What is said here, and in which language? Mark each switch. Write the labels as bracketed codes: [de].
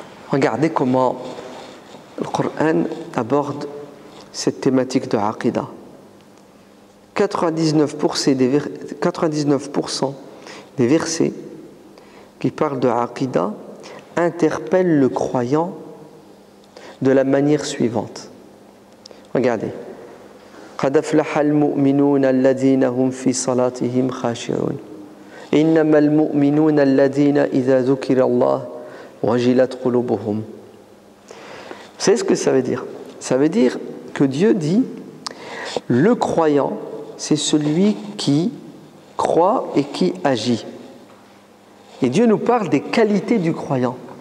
[fr] Regardez comment le Coran aborde cette thématique de aqidah. 99% des versets qui parlent de aqidah interpellent le croyant de la manière suivante. Regardez. [ar] قد أفلح المؤمنون الذين هم في صلاتهم خاشعون إنما المؤمنون الذين إذا ذكر الله وجلت قلوبهم. [fr] Vous savez ce que ça veut dire? Ça veut dire que Dieu dit le croyant, c'est celui qui croit et qui agit. Et Dieu nous parle des qualités du croyant.